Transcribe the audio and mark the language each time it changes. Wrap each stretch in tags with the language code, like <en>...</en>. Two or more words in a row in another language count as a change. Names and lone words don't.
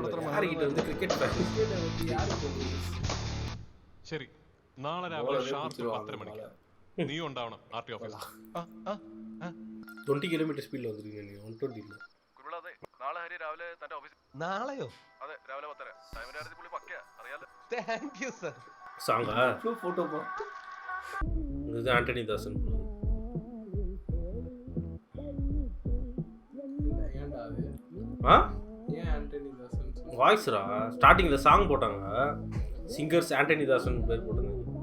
<ml>ശരി, നാളെ രാവിലെ ഷാർപ്പ് 10 മണിക്ക് നീ ഉണ്ടാവണം RT ഓഫീസിൽ. 20 കിലോമീറ്റർ സ്പീഡിൽ വന്നിരിക്കുന്നു. 120 ഇല്ല. നാളെ ഹരി രാവിലെ തന്റെ ഓഫീസിൽ. നാളെയോ? അതെ, രാവിലെ 10:30. ടൈമിന്റെ കാര്യത്തിൽ പുള്ളി പക്കയാ, അറിയാലോ.</ml> <en>Thank you sir.</en> <ta>சாங்கா இது ஆண்டனி தாசன் வாய்ஸ்ரா ஸ்டார்டிங்ல சாங் போட்டாங்க. சிங்கர்ஸ் ஆண்டனி தாசன் பேர் போட்டாங்க.</ta>